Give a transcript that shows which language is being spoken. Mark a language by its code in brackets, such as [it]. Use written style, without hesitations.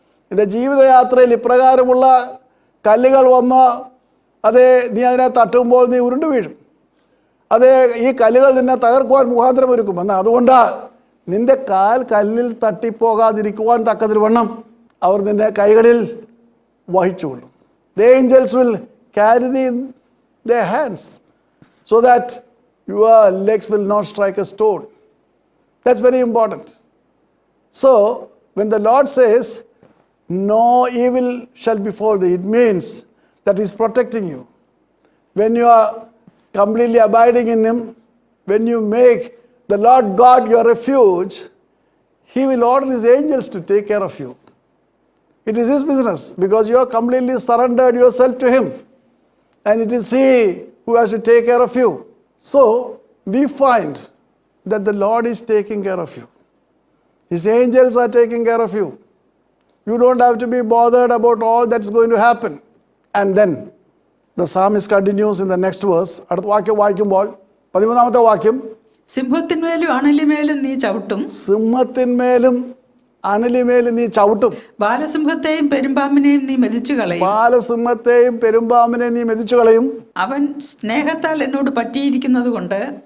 [ml] നിന്റെ ജീവിതയാത്രയിൽ ഇപ്രകാരമുള്ള കല്ലുകൾ വന്ന് നീ അതിനെ തട്ടുമ്പോൾ നീ ഉരുണ്ടു വീഴും. ഈ കല്ലുകൾ നിന്നെ തകർക്കുവാൻ മുഖാന്തരം ഒരുക്കും. എന്നാൽ അതുകൊണ്ട് നിന്റെ കാൽ കല്ലിൽ തട്ടിപ്പോകാതിരിക്കുവാൻ തക്കതിരുവണ്ണം അവർ നിന്റെ കൈകളിൽ വഹിച്ചുകൊള്ളും. [en] The angels will carry thee in their hands so that your legs will not strike a stone. That's very important. So, when the Lord says, no evil shall befall thee, it means that He is protecting you. When you are completely abiding in Him, when you make the Lord God your refuge, He will order His angels to take care of you. It is His business because you are completely surrendered yourself to Him. And it is He who has to take care of you. So, we find that the Lord is taking care of you. His angels are taking care of you. You don't have to be bothered about all that's going to happen. And then, the psalmist continues in the next verse. [ml] അടുത്ത വാക്യം വായിക്കുമ്പോൾ 13-ാമത്തെ വാക്യം, സിംഹത്തിന്മേലും അണലിമേലും നീ ചവിട്ടും, സിംഹത്തിന്മേലും അണലിമേൽ നീ ചവിട്ടും. ബാലസിംഹത്തെയും പെരുമ്പാമ്പിനെയും നീ മെതിച്ചു കളയും. ബാലസിംഹത്തെയും പെരുമ്പാമ്പിനെയും നീ മെതിച്ചു കളയും. അവൻ സ്നേഹത്താൽ എന്നോട് പറ്റിയിരിക്കുന്നത് കൊണ്ട്